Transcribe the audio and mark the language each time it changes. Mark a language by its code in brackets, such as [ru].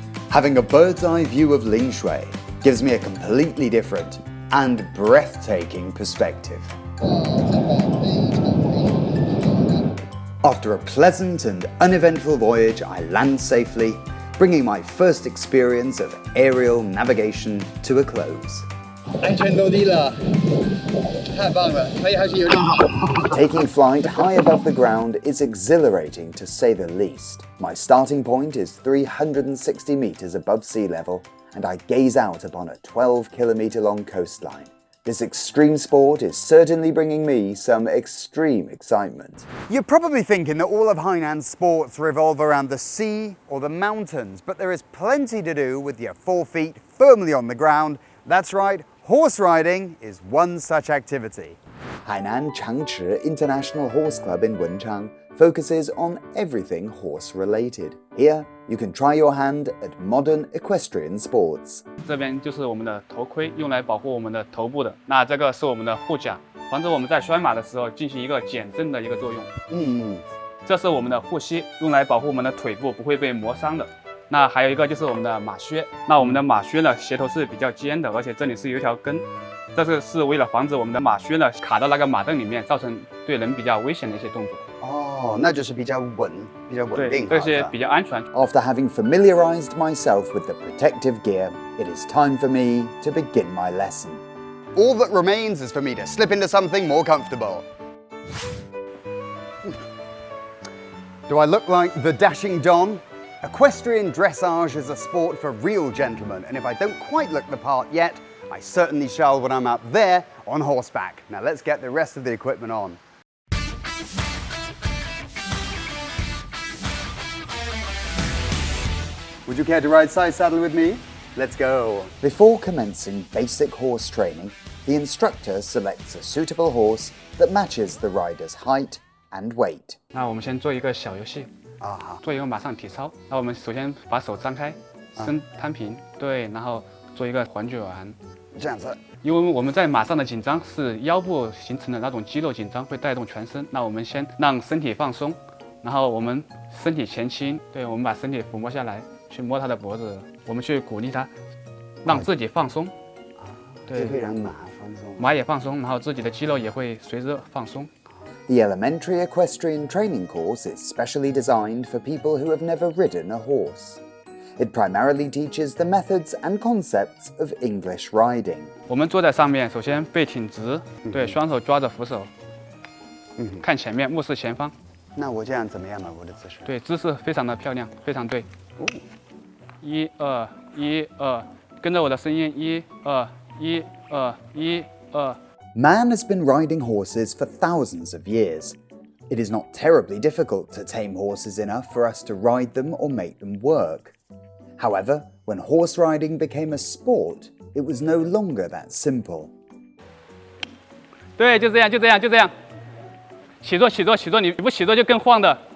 [en] Having a bird's eye view of Lingshui gives me a completely different and breathtaking perspective. After a pleasant and uneventful voyage, I land safely, bringing my first experience of aerial navigation to a close. [zh] 安全落地了，太棒了，可以还是有点好。 [en] Taking flight high above the ground is exhilarating to say the least. My starting point is 360 meters above sea level, and I gaze out upon a 12-kilometer-long coastline. This extreme sport is certainly bringing me some extreme excitement. You're probably thinking that all of Hainan's sports revolve around the sea or the mountains, but there is plenty to do with your 4 feet firmly on the ground. That's right, horse riding is one such activity. Hainan Changchi International Horse Club in Wenchang focuses on everything horse-related. Here, you can try your hand at modern equestrian sports. [zh] 这边就是我们的头盔，用来保护我们的头部的。那这个是我们的护甲，防止我们在拴马的时候进行一个减震的一个作用。这是我们的护膝，用来保护我们的腿部不会被磨伤的。那还有一个就是我们的马靴。那我们的马靴呢，鞋头是比较尖的，而且这里是有一条根。这个是为了防止我们的马靴呢卡到那个马凳里面，造成对人比较危险的一些动作。哦，那就是比较稳定。对，这些比较安全。 [en] After having familiarized myself with the protective gear, it is time for me to begin my lesson. All that remains is for me to slip into something more comfortable. Do I look like the dashing Don? Equestrian dressage is a sport for real gentlemen, and if I don't quite look the part yet, I certainly shall when I'm out there on horseback. Now let's get the rest of the equipment on. Would you care to ride side saddle with me? Let's go. Before commencing basic horse training, the instructor selects a suitable horse that matches the rider's height and weight. [zh] 那我们先做一个小游戏做一个马上体操。那我们首先把手张开，身摊平，对，然后做一个环卷。这样子。因为我们在马上的紧张是腰部形成的那种肌肉紧张，会带动全身。那我们先让身体放松，然后我们身体前倾，对，我们把身体抚摸下来，去摸他的脖子，我们去鼓励他，让自己放松。对，会让马放松，马也放松，然后自己的肌肉也会随之放松。 [en] The elementary equestrian training course is specially designed for people who have never ridden a horse. It primarily teaches the methods and concepts of English riding. [zh] 我们坐在上面，首先背挺直，对，双手抓着扶手，看前面，目视前方。那我这样怎么样嘛？我的姿势？对，姿势非常的漂亮，非常对。 1、2、1、2，跟着我的声音，1、2、1、2、1、2。 [en] Man has been riding horses for thousands of years. It is not terribly difficult to tame horses enough for us to ride them or make them work. However, when horse riding became a sport, it was no longer that simple. [zh] 对，就这样，就这样，就这样。起坐，起坐，起坐，你不起坐就更晃的。